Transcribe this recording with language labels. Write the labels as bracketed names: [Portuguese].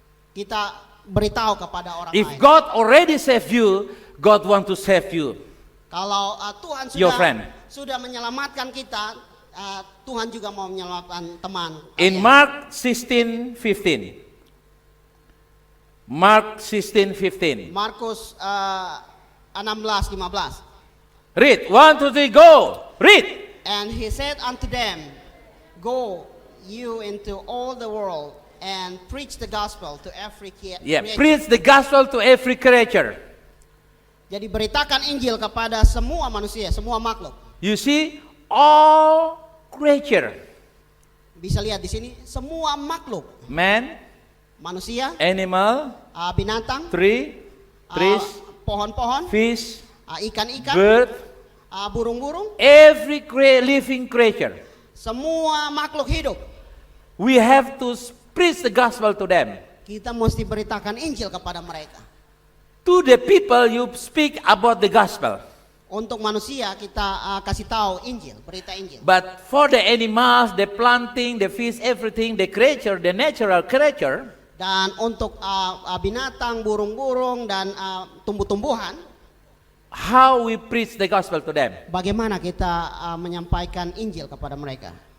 [Indonesian] Kita beritahu kepada orang [English] If [Indonesian] lain. [English] God already saved you, God want to save you. [Indonesian] Kalau Tuhan [English] Your friend. [Indonesian] sudah menyelamatkan kita, Tuhan juga mau menyelamatkan teman. [English] In [Indonesian] kalian. [English] Mark 16:15. Mark 16:15. [Indonesian] Markus 16:15. [English] Read. 1, 2, 3, go. Read. And he said unto them, go you into all the world and preach the gospel to every Yeah, creature. preach the gospel to every creature. [Indonesian] Jadi beritakan Injil kepada semua manusia, semua makhluk. [English] You see, all creature, [Indonesian] Bisa lihat di sini, semua makhluk, [English] man, [Indonesian] manusia, [English] animal, [Indonesian] binatang, [English] tree, trees, [Indonesian] pohon-pohon, [English] fish, [Indonesian] ikan-ikan, [English] bird, [Indonesian] burung-burung, [English] every living creature. [Indonesian] semua makhluk hidup. [English] We have to preach the gospel to them. [Indonesian] Kita mesti beritakan Injil kepada mereka. [English] To the people you speak about the gospel. [Indonesian] Untuk manusia kita kasih tahu Injil, berita Injil. [English] But for the animals, the planting, the fish, everything, the creature, the natural creature, [Indonesian] Dan untuk binatang, burung-burung dan tumbuh-tumbuhan, [English] how we preach the gospel to them? [Indonesian] bagaimana kita menyampaikan Injil kepada mereka?